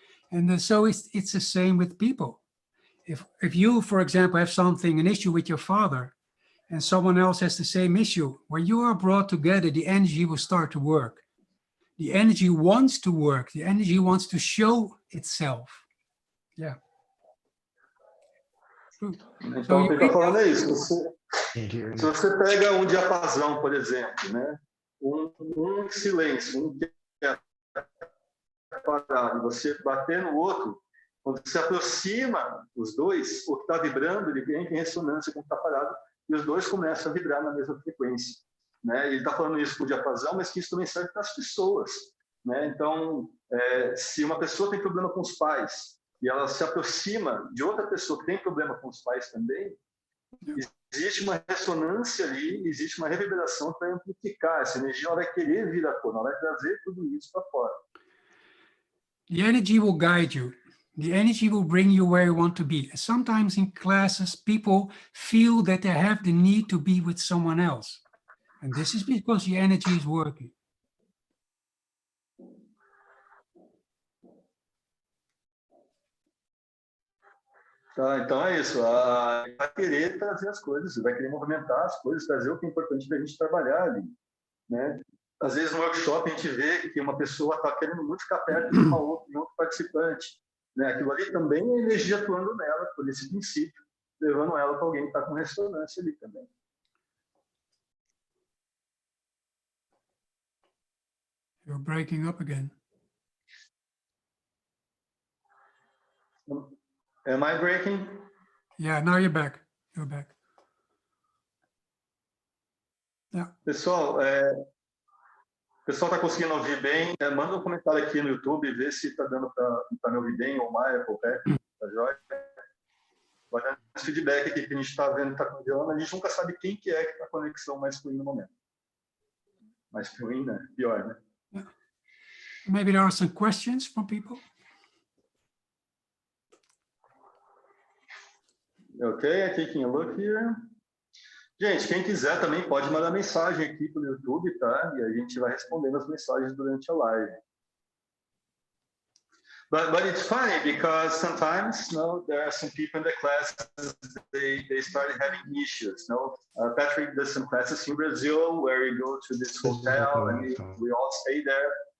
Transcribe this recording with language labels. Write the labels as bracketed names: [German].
[English] And so it's the same with people. If you, for example, have an issue with your father, and someone else has the same issue, when you are brought together, the energy will start to work. The energy wants to work. The energy wants to show itself. Yeah. [Portuguese] Então, o que ele está falando é isso. Se você pega um diapasão, por exemplo, né? Um em silêncio, um que é parado, você bater no outro, quando se aproxima os dois, o que está vibrando, ele entra em ressonância com o que está parado, e os dois começam a vibrar na mesma frequência, né? Ele está falando isso com o diapasão, mas que isso também serve para as pessoas, né? Então, se uma pessoa tem problema com os pais e ela se aproxima de outra pessoa que tem problema com os pais também, existe uma ressonância ali, existe uma reverberação para amplificar essa energia. Ela vai querer vir à tona, ela vai trazer tudo isso para fora. [English] The energy will guide you. The energy will bring you where you want to be. Sometimes in classes, people feel that they have the need to be with someone else. And this is because the energy is working. [Portuguese] Tá, então é isso. Vai querer trazer as coisas, vai querer movimentar as coisas, trazer o que é importante para a gente trabalhar ali, né? Às vezes no workshop a gente vê que uma pessoa está querendo muito ficar perto de um outro participante, né? Aquilo ali também é energia atuando nela, por esse princípio, levando ela para alguém que está com ressonância ali também. [English] You're breaking up again. Am I breaking? Yeah, now you're back. You're back. Yeah. [Portuguese] Pessoal, pessoal está conseguindo ouvir bem? Manda um comentário aqui no YouTube, vê se está dando para me ouvir bem, ou mais, qualquer, tá joia? Vai dar esse feedback aqui que a gente está vendo, está congelando. A gente nunca sabe quem que é que está a conexão mais fluindo no momento. Mais fluindo, né? Pior, né? [English] Yeah. Maybe there are some questions from people. Ok, taking a look here. [Portuguese] Gente, quem quiser também pode mandar mensagem aqui pelo YouTube, tá? E a gente vai respondendo as mensagens durante a live. [English] But it's funny because sometimes, there are some people in the classes, they started having issues. Patrick does some classes in Brazil where you go to this hotel and we all stay there.